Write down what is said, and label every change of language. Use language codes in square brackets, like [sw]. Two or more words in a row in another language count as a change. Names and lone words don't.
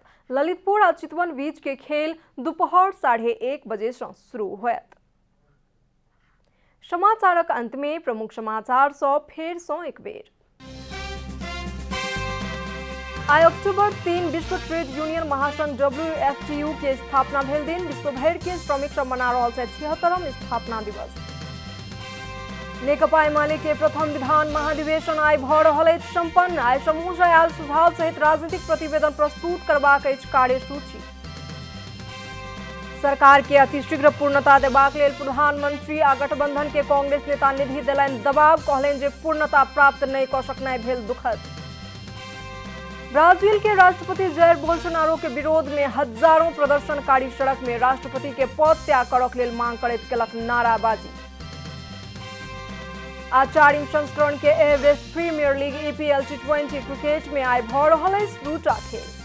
[mai] ललितपुर आ चितवन बीच के खेल दोपहर 1:30 बजे से शुरू होयत। समाचारक अंत में प्रमुख समाचार फेर एक बेर। आई अक्टूबर 3 विश्व ट्रेड यूनियन महासंघ WFTU के स्थापना भेल दिन। विश्व भर के श्रमिक सब मना रहल छै 76वां स्थापना दिवस। नेकपा एमाले के प्रथम विधान महाधिवेशन आई भऽ रहल अछि संपन्न। आई समूह से आयल सुझाव सहित राजनीतिक प्रतिवेदन प्रस्तुत करबाक अछि कार्यसूची। सरकार के अतिशीघ्र पूर्णता देबाक लेल प्रधानमंत्री आ गठबंधन के कांग्रेस नेता निधि देलनि दबाव, कहलनि जे पूर्णता प्राप्त नहीं कऽ सकनाइ भेल दुखद। ब्राजील के राष्ट्रपति जैर बोल्सोनारो के विरोध में हजारों प्रदर्शनकारी सड़क में राष्ट्रपति के पद त्याग करक लेल मांग करैत केलक नाराबाजी। चारिम संस्करण के एवरेस्ट प्रीमियर लीग EPL T20 क्रिकेट में आई भऽ रहल अछि दूटा खेल।